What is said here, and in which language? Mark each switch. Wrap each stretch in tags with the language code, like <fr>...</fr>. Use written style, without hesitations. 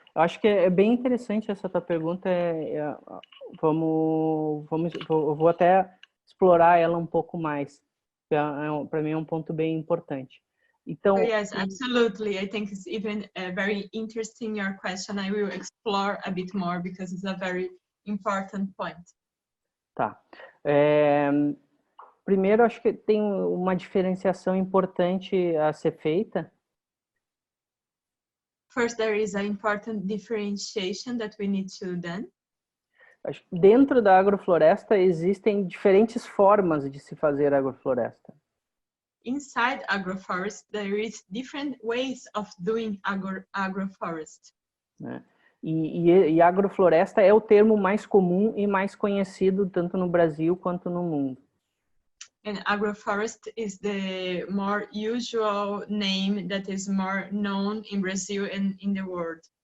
<pt>Eu acho que é bem interessante essa tua pergunta. Eu vou até explorar ela um pouco mais. Para mim é um ponto bem importante. Então,</pt> <en>yes, absolutely. I think it's even very interesting your question. I will explore a bit more because it's a very important point.</en> <pt>Tá. Primeiro, acho que tem uma diferenciação importante a ser feita.</pt> <en>First, there is an important differentiation that we need to do.</en> <pt>Dentro da agrofloresta existem diferentes formas de se fazer agrofloresta.</pt> <en>Inside agroforest, there is different ways of doing agroforest.</en> <pt>Né? E agrofloresta é o termo mais comum e mais conhecido tanto no Brasil quanto no mundo.</pt> <en>And agroforest is the more usual name that is more known in Brazil and in the world.</en>